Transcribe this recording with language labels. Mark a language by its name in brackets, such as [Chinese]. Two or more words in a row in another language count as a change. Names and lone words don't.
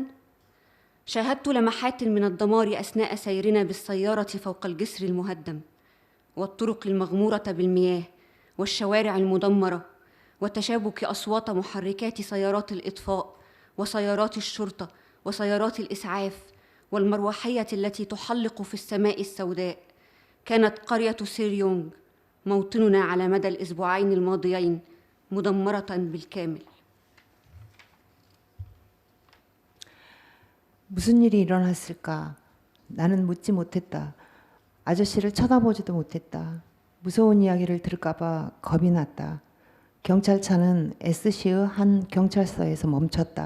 [Arabic] شاهدت لمحات من الدمار أثناء سيرنا بالسيارة فوق الجسر المهدم والطرق المغمورة بالمياه والشوارع المدمرة وتشابك أصوات محركات سيارات الإطفاء وسيارات الشرطة وسيارات الإسعاف والمروحية التي تحلق في السماء السوداء. كانت قرية سير يونغ موطننا على مدى الأسبوعين الماضيين مدمرة بالكامل. [Korean] 무슨 일이 일어났을까? 나는 묻지 못했다. 아저씨를 쳐다보지도 못했다. 무서운 이야기를 들을까 봐 겁이 났다. 경찰차는 S시의 한 경찰서에서 멈췄다.